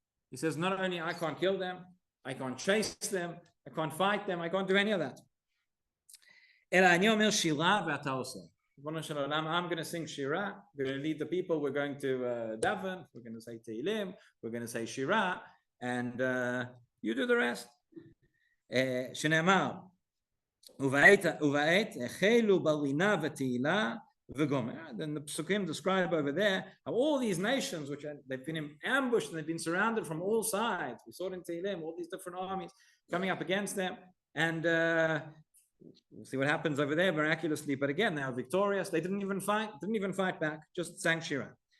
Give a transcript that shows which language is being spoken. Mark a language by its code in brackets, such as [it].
[en] He says, not only I can't kill them, I can't chase them, I can't fight them, I can't do any of that. [he] Ela ani omer shira v'ata oseh. [en] I'm going to sing Shira. We're going to lead the people. We're going to daven. We're going to say Tehillim. We're going to say Shira, and you do the rest. [he] שנאמר, ובעת החלו ברינה ותהילה וגומר. [en] Then the Psukim describe over there how all these nations, which they've been ambushed and they've been surrounded from all sides. We saw it in Tehillim, all these different armies coming up against them, and we'll see what happens over there miraculously. But again, they are victorious. They didn't even fight back, just sang Shira.